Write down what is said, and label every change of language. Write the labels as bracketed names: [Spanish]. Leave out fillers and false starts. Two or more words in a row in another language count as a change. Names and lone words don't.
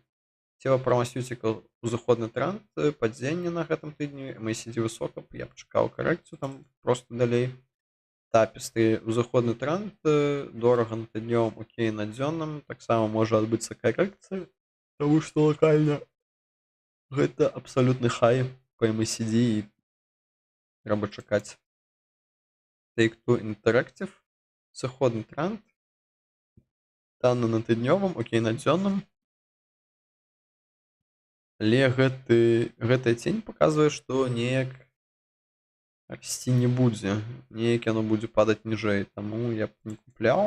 [Belarusian] Тела Pharmaceutical, узыходны тренд, падзенне на гэтым тыдні, MACD высока, я пачакаў карэкцыю, там проста далей. Tapestry, узыходны тренд, дорага на тыднёвым, окей, на дзённым, таксама можа адбыцца карэкцыя, таму што лакальна гэта абсалютны хай па MACD, і трэба чакаць. Take-Two Interactive, сыходны тренд, танна на тыднёвым, окей, на дзённым. Але гэтая цень паказвае, што неяк расці не будзе, неяк яно будзе падаць ніжэй, таму я б не купляў.